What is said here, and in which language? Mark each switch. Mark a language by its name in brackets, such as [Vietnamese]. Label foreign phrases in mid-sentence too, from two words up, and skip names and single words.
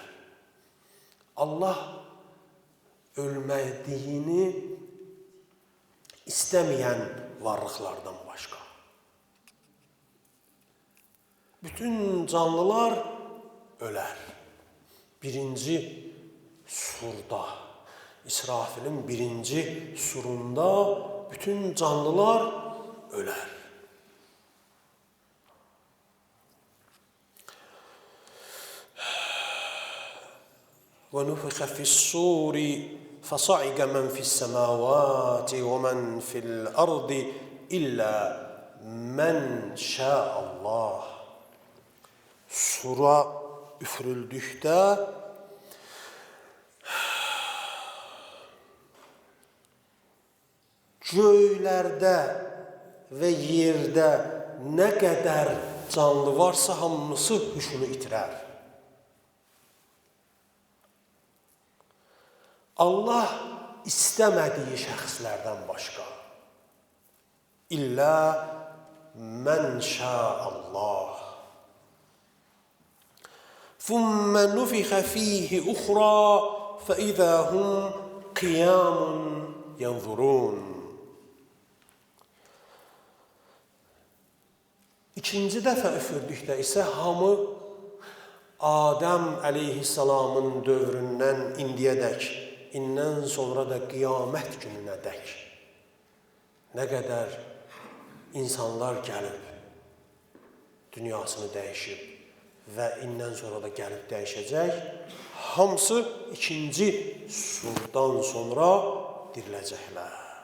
[Azerbaijani] Allah ölmədiyini istəməyən varlıqlardan başqa. Bütün canlılar ölər. Birinci surda, İsrafilin birinci surunda bütün canlılar ölər. [Arabic] وَنُفِخَ فِي الصُّورِ فَصَعِقَ مَنْ فِي السَّمَاوَاتِ وَمَنْ فِي الْأَرْضِ إِلَّا مَنْ شَاءَ اللّٰهِ. [Azerbaijani] Sura üfürüldükdə göylərdə və yerdə nə qədər canlı varsa hamısı huşunu itirər. Allah istəmədiyi şəxslərdən başqa. [Arabic] إلا من شاء الله. ثم نفخ فيه أخرى فإذا هم قيام ينظرون. [Azerbaijani] İkinci dəfə üfürdükdə isə hamı Adəm əleyhissalamın dövründən indiyədək, indən sonra da qiyamət gününə dək nə qədər insanlar gəlib, dünyasını dəyişib və indən sonra da gəlib dəyişəcək, hamısı ikinci surdan sonra diriləcəklər.